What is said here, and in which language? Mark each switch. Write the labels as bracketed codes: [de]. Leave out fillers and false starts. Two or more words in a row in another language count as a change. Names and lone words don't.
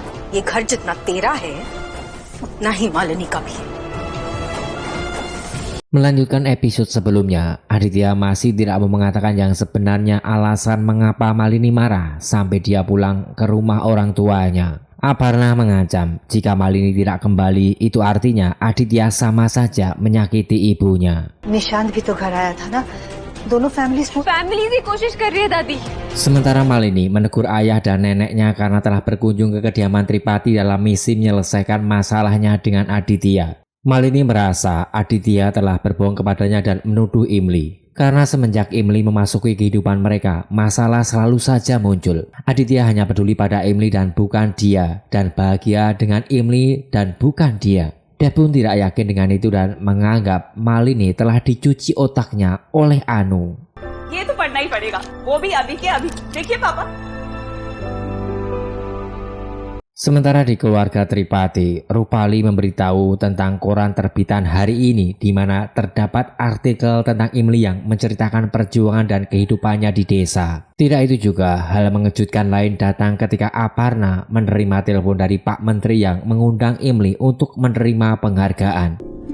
[hi] ये घर जितना तेरा है उतना ही मालिनी का भी है. [id] Melanjutkan episode sebelumnya, Aditya masih tidak mau mengatakan yang sebenarnya alasan mengapa Malini marah sampai dia pulang ke rumah orang tuanya. Aparna mengancam jika Malini tidak kembali itu artinya Aditya sama saja menyakiti ibunya. [hi] निशांत भी तो घर आया था ना. दोनों फैमिली की कोशिश कर रही है दादी. [id] Sementara Malini menegur ayah dan neneknya karena telah berkunjung ke kediaman Tripati dalam misi menyelesaikan masalahnya dengan Aditya. Malini merasa Aditya telah berbohong kepadanya dan menuduh Imli. Karena semenjak Imli memasuki kehidupan mereka, masalah selalu saja muncul. Aditya hanya peduli pada Imli dan bukan dia, dan bahagia dengan Imli dan bukan dia. Dia pun tidak yakin dengan itu dan menganggap Malini telah dicuci otaknya oleh Anu. [hi] ये तो पढ़ना ही पड़ेगा. वो भी अभी के अभी. देखिए पापा. [id] Sementara di keluarga Tripati, Rupali memberitahu tentang koran terbitan hari ini di mana terdapat artikel tentang Imli yang menceritakan perjuangan dan kehidupannya di desa. Tidak itu juga, hal mengejutkan lain datang ketika Aparna menerima telepon dari Pak Menteri yang mengundang Imli untuk menerima penghargaan.